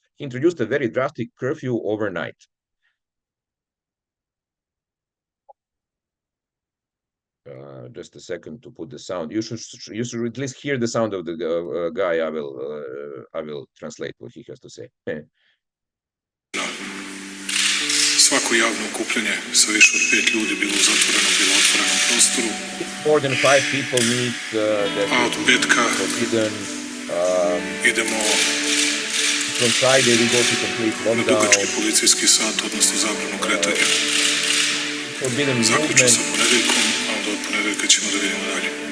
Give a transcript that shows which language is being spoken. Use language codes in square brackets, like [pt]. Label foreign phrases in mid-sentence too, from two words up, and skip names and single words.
[en] He introduced a very drastic curfew overnight. Just a second to put the sound. You should at least hear the sound of the guy. I will translate what he has to say. [sr] Svako javno okupljanje sa više od 5 ljudi bilo u zatvorenom, bilo u otvorenom prostoru. [en] More than 5 people meet [sr] A od petka [en] forbidden. [sr] Idemo [en] from Friday we go to complete [sr] Na dugački [en] lockdown, [sr] policijski sat, odnosno zabranu kretanja. [en] forbidden [sr] Zaključno sa [en] movement. [sr] ponedeljkom, a onda od ponedeljka ćemo da vidimo dalje.